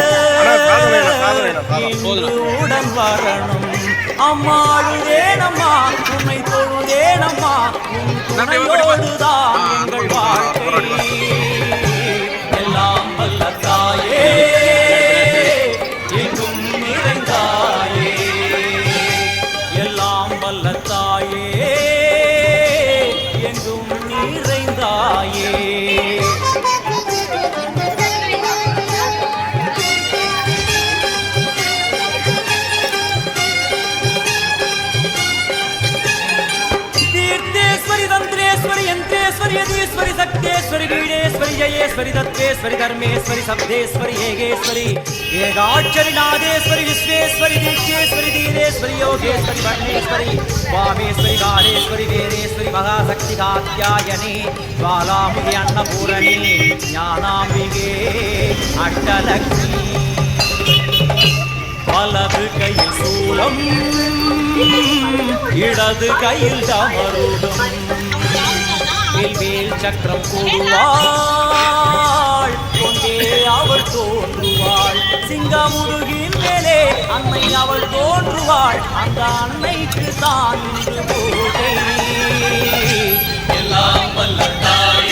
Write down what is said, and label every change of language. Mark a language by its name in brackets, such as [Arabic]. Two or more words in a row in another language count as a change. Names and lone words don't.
[Tamil] உடன் வரணும் அம்மாளுதேனம்மா உன்னை தொழுதேனம்மா உன் துணையோடுதான் எங்கள் வாழ்க்கை எல்லாம் வல்ல தாயே எங்கும் நிறைந்தாயே எல்லாம் வல்ல தாயே எங்கும் நிறைந்தாயே [Sanskrit] यदीश्वरी शक्तेश्वरी वीणेश्वरी जयेश्वरी दत्तेश्वरी धर्मेश्वरी शब्देश्वरी हेगेश्वरी एकाक्षरी नादेश्वरी विश्वेश्वरी दीक्षेश्वरी दीनेश्वरी योगेश्वरी वर्णेश्वरी वामेश्वरी कालेश्वरी वीरेश्वरी महाशक्ति कात्यायनी ज्वालामुखी अन्नपूरणी ज्ञानाम्बिके अष्टलक्ष्मी [Tamil] வலது கையில் சூலம் இடது கையில் டமருகம் வேல் சக்கரம் போடுவாள் கொண்டே அவள் தோன்றுவாள் சிங்கமுருகின் மேலே அன்னை அவள் தோன்றுவாள் அந்த அன்னைக்கு தான் பூஜை எல்லாம் வல்ல